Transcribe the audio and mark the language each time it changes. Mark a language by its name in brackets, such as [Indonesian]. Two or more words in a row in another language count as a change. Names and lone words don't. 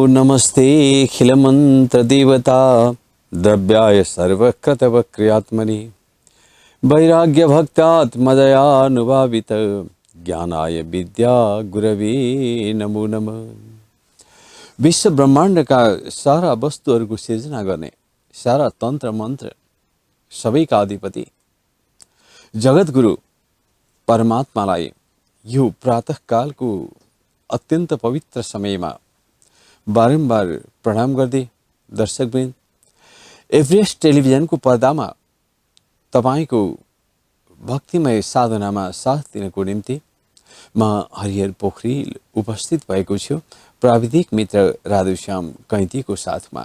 [Sanskrit] नमस्ते खिलमंत्र देवता द्रव्याय सर्वकृतवक्रियात्मनि वैराग्य भक्तात् मदयानुभावित ज्ञानाय विद्या गुरवे नमो नमः। [Nepali] विश्व ब्रह्मांड का सारा वस्तुहरूको सिर्जना गर्ने सारा तन्त्र मन्त्र सबैका अधिपति जगतगुरु परमात्मालाई यो प्रातःकालको अत्यन्त पवित्र समयमा बारम्बार प्रणाम गर्दै दर्शकवृन्द, एभरेस्ट टेलिभिजनको पर्दामा तपाईको भक्तिमय साधनामा साथ दिनको निम्ति म हरिहर पोखरेल उपस्थित भएको छु, प्राविधिक मित्र राधुश्याम कैँतीको साथमा।